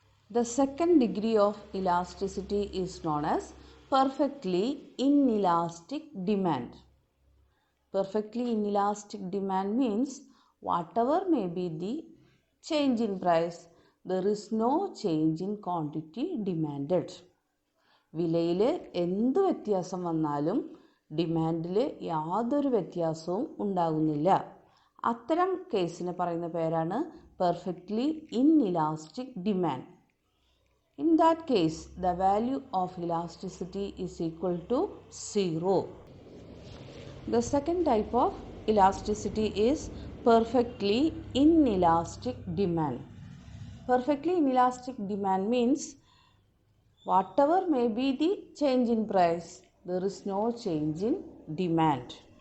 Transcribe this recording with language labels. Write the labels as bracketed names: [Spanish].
[English] The second degree of elasticity is known as perfectly inelastic demand. Perfectly inelastic demand means whatever may be the change in price, there is no change in quantity demanded. [Malayalam] വിലയിൽ എന്ത് വ്യത്യാസം വന്നാലും ഡിമാൻഡിൽ യാതൊരു വ്യത്യാസവും ഉണ്ടാകുന്നില്ല. അത്തരം കേസിനെ പറയുന്ന പേരാണ് perfectly inelastic demand. [English] In that case, the value of elasticity is equal to 0. The second type of elasticity is perfectly inelastic demand. Perfectly inelastic demand means whatever may be the change in price, there is no change in demand.